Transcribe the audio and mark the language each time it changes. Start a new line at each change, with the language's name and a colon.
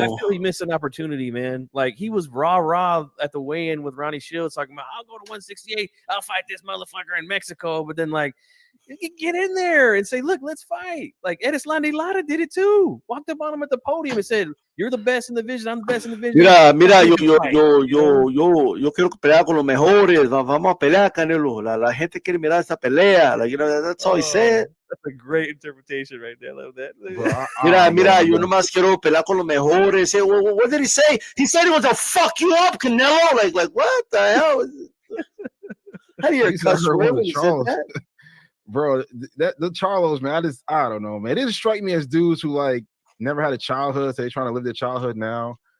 English: I feel he missed an opportunity, man. Like he was rah at the weigh-in with Ronnie Shields, talking about I'll go to 168, I'll fight this motherfucker in Mexico. But then, like, you get in there and say, look, let's fight. Like Erislandy Lara did it too. Walked up on him at the podium and said, "You're the best in the division. I'm the best in the division."
Spanish: Mira, yo quiero pelear con los mejores. Vamos a pelear, Canelo. La gente quiere mirar esa pelea.
English: Like, that's all he said. That's a great interpretation right there. I love that.
Spanish: Mira, yo nomás quiero pelear con los mejores.
English: What did he say? He said he was to fuck you up, Canelo. Like what the hell? How do you cuss when he said that? Bro, the Charlos, man, I don't know, man. It just strike me as dudes who like never had a childhood, so they're trying to live their childhood now.